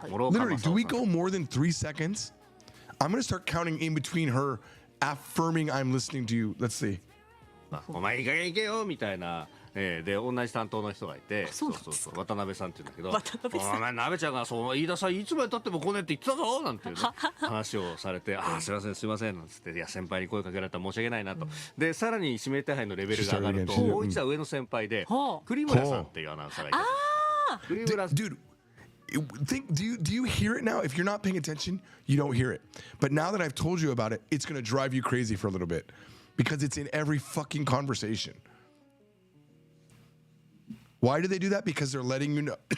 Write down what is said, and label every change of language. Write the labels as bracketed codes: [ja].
[en] Literally, do we go more than 3 seconds? I'm going to start counting in between her affirming I'm listening to you. Let's see. [ja] お前いい加減行けよみたいな。で同じ担当の人がいて、そう渡辺さんって言うんだけど、お前鍋ちゃんがそう飯田さんいつまで経っても来ねって言ってたぞなんていう、ね、話をされて、すいませんなんつって、いや先輩に声かけられたら申し訳ないなと。でさらに指名手配のレベルが上がると、もう一段上の先輩で栗村さんっていうアナウンサーがいて、栗村 [en] Dude, do you hear it now? If you're not paying attention, you don't hear it. But now that I've told you about it, it's going to drive you crazy for a little bit because it's in every fucking conversation. Why do they do that? Because they're letting you know.